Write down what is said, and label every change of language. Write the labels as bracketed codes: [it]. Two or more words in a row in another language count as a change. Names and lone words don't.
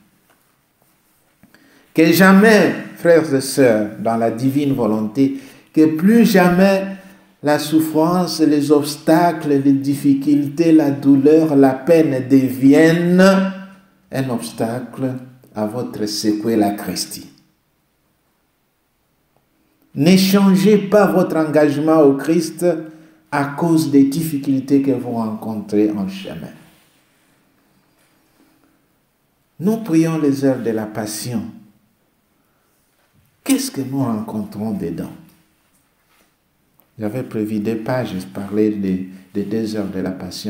[fr] Que jamais, frères et sœurs, dans la divine volonté, que plus jamais la souffrance, les obstacles, les difficultés, la douleur, la peine deviennent un obstacle à votre [la] sequela Christi. [fr] N'échangez pas votre engagement au Christ à cause des difficultés que vous rencontrez en chemin. Nous prions les heures de la passion. Qu'est-ce que nous rencontrons dedans? J'avais prévu 2 pages, je parlais des 2 heures de la passion.